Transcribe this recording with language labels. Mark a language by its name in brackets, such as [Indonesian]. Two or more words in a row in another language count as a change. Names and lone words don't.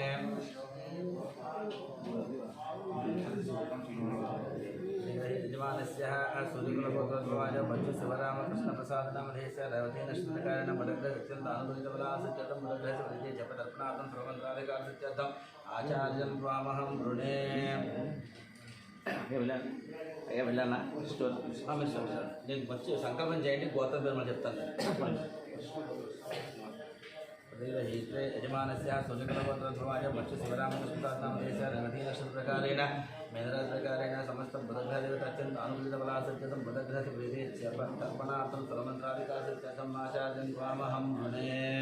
[Sanskrit] यजमानस्य सूर्यकुलगोत्रोद्भवाय भक्तिशिवरामकृष्णप्रसादनामधेयस्य రేవతి नक्षत्रकारेण बुधग्रहस्य अत्यन्तानुकूलितफलासिद्धं बुधग्रहस्य प्रीतये जपतर्पणार्थं सर्वमन्त्रादिकासिद्धम् आचार्यं त्वामहं वृणे [Telugu] వెళ్ళానా స్టోర్ నేను వచ్చి సంకల్పం చేయండి గోత్రం పేరు మనం చెప్తాను. [Sanskrit] प्रतिग्रहीते यजमानस्य सूर्यकुलगोत्रोद्भवाय भक्तिशिवरामकृष्णसारनामधेयस्य రేవతి नक्षत्रप्रकारेण मीनराशिप्रकारेण समस्तबुधग्रहदेवता अत्यन्त अनुकूलितफलासिद्धं बुधग्रहस्य प्रीतये जपतर्पणार्थं सर्वमन्त्रादिकासिद्धम् आचार्यं त्वामहं वृणे